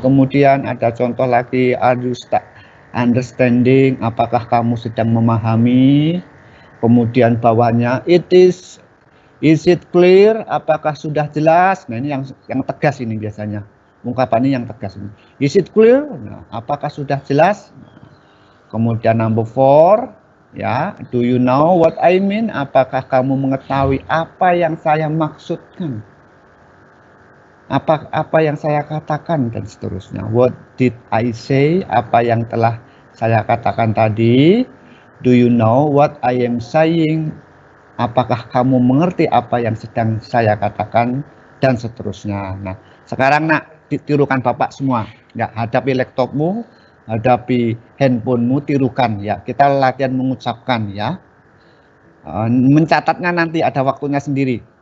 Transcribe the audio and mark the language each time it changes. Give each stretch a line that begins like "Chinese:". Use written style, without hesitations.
Indonesian: Kemudian ada contoh lagi,
English: are you understanding?
Indonesian: Apakah kamu sedang memahami? Kemudian bawahnya,
English: is it clear?
Indonesian: Apakah sudah jelas? Nah, ini yang tegas ini biasanya. Ungkapannya yang tegas ini.
English: Is it clear?
Indonesian: Nah, apakah sudah jelas?
English: Kemudian number 4, ya, do you know what I mean?
Indonesian: Apakah kamu mengetahui apa yang saya maksudkan? Apa yang saya katakan dan seterusnya.
English: What did I say?
Indonesian: Apa yang telah saya katakan tadi?
English: Do you know what I am saying?
Indonesian: Apakah kamu mengerti apa yang sedang saya katakan dan seterusnya. Nah, sekarang nak tirukan Bapak semua. Ya, hadapi laptopmu, hadapi handphonemu, tirukan ya. Kita latihan mengucapkan ya. Mencatatnya nanti ada waktunya sendiri.